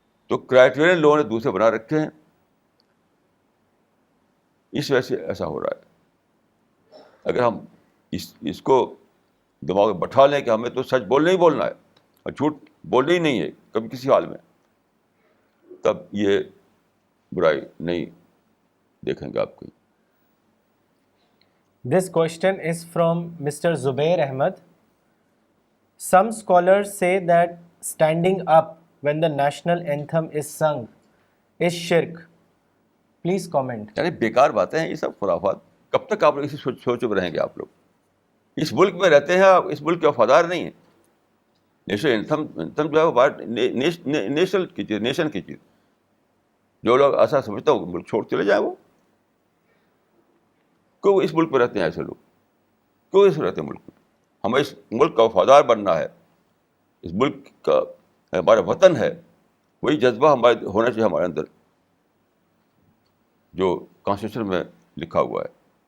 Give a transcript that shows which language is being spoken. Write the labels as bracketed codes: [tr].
[ur] تو کرائٹیرین لوگوں نے دوسرے بنا رکھے ہیں, اس وجہ سے ایسا ہو رہا ہے. اگر ہم اس کو دماغ میں بٹھا لیں کہ ہمیں تو سچ بولنا ہی بولنا ہے اور جھوٹ بولنا ہی نہیں ہے کبھی کسی حال میں, تب یہ برائی نہیں دیکھیں گے آپ کی. [en] This question is from Mr. Zubair Ahmed. Some scholars say that standing up when the national anthem is sung is shirk. Please comment. [ur] یعنی بیکار باتیں ہیں یہ سب خرافات. کب تک آپ لوگ اسی سوچ میں رہیں گے؟ آپ لوگ اس ملک میں رہتے ہیں, آپ اس ملک کے وفادار نہیں ہیں. نیشنل انتھم جو ہے وہ نیشنل کی چیز, نیشن کی چیز. جو لوگ ایسا سمجھتا ہوں ملک چھوڑ چلے جائیں, وہ کیوں اس ملک میں رہتے ہیں ایسے لوگ؟ کیوں اس رہتے ہیں ملک میں؟ ہمیں اس ملک کا وفادار بننا ہے, اس ملک کا ہمارا وطن ہے, وہی جذبہ ہمارے ہونا چاہیے ہمارے اندر جو کانسٹیٹیوشن میں لکھا ہوا ہے.